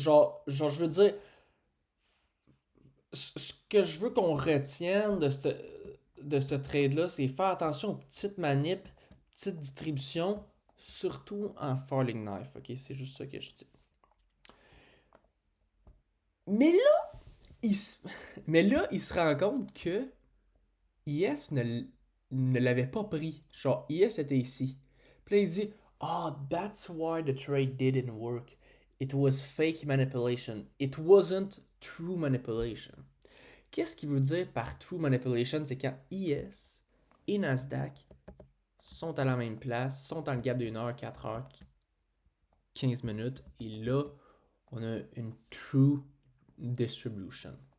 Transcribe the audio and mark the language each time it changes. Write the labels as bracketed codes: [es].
[fr] Genre je veux dire. Ce que je veux qu'on retienne de ce trade-là, c'est faire attention aux petites manips, petites distributions, surtout en falling knife. Ok, c'est juste ça que je dis. Mais là, mais là, il se rend compte que IS ne l'avait pas pris. Genre, IS était ici. Puis là, il dit, [en] oh, that's why the trade didn't work. It was fake manipulation. It wasn't true manipulation. [fr] Qu'est-ce qu'il veut dire par [en] true manipulation? [fr] C'est quand IS et Nasdaq sont à la même place, sont dans le gap de 1 heure, 4 heures, 15 minutes. Et là, on a une true distribution.